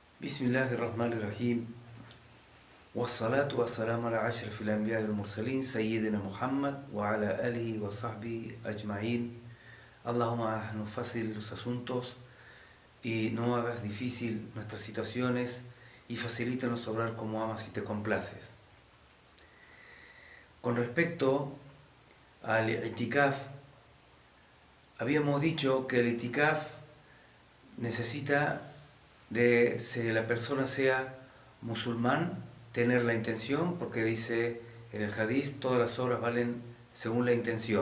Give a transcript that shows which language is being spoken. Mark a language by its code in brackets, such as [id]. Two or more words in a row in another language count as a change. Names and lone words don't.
[ar] بسم الله الرحمن الرحيم والصلاة والسلام على أشرف الأنبياء والمرسلين سيدنا محمد وعلى آله وصحبه أجمعين. [es] Allahumma haznos fácil los asuntos y no hagas difícil nuestras situaciones y facilítanos obrar como amas y te complaces. Con respecto al itikaf, habíamos dicho que el itikaf necesita de que la persona sea musulmán, tener la intención, porque dice en el hadiz, todas las obras valen según la intención.